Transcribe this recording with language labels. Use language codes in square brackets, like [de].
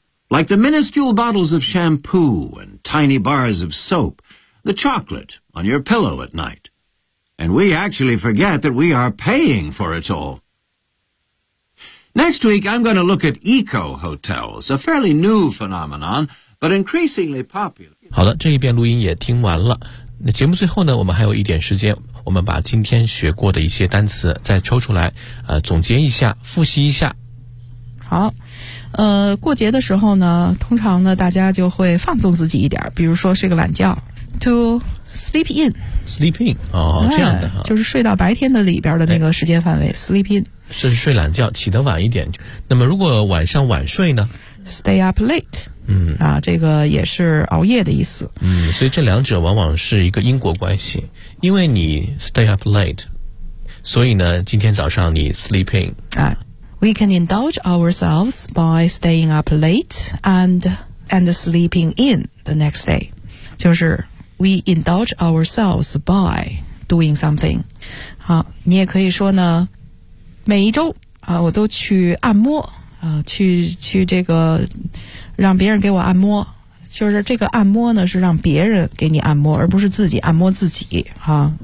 [en] Like the minuscule bottles of shampoo and tiny bars of soap, the chocolate on your pillow at night. And we actually forget that we are paying for it all. Next week, I'm going to look at eco hotels, a fairly new phenomenon, but increasingly popular. [zh] 好的，这一遍录音也听完了。那节目最后呢，我们还有一点时间，我们把今天学过的一些单词再抽出来，总结一下，复习一下。好。过节的时候呢，通常呢，大家就会放纵自己一点，比如说睡个懒觉 ， [en] to sleep in， sleep in， [zh] 哦，这样的，就是睡到白天的里边的那个时间范围 ， [en] sleep in， [zh] 是睡懒觉，起得晚一点。那么如果晚上晚睡呢 [en] ？stay up late，嗯， [zh] 啊，这个也是熬夜的意思。嗯，所以这两者往往是一个因果关系，因为你 [en] stay up late， [zh] 所以呢，今天早上你 [en] sleep in，哎。 We can indulge ourselves by staying up late and sleeping in the next day. [zh] 就是 [en] we indulge ourselves by doing something. [zh] 好，你也可以说呢，每一周啊，我都去按摩啊，去这个让别人给我按摩。就是这个按摩呢，是让别人给你按摩，而不是自己按摩自己啊。